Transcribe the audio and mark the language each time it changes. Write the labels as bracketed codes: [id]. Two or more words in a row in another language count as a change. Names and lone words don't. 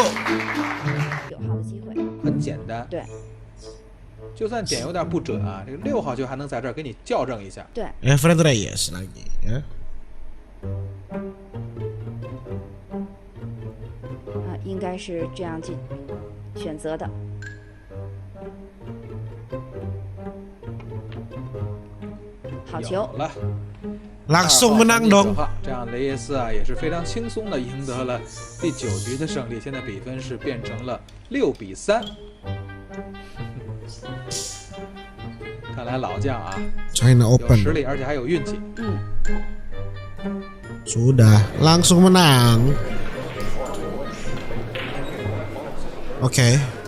[zh] 有号的机会。很简单，对，就算点有点不准啊，这个6号球还能在这儿给你校正一下。对， [id] Efren Reyes lagi ya. [zh] 应该是这样选择的。好球！了， [id] Langsung menang dong. [zh] 这样雷耶斯啊也是非常轻松的赢得了第9局的胜利，现在比分是变成了6比3。看来老将啊 China 有 Open 实力，而且还有运气。 [id] Sudah langsung menang. Oke.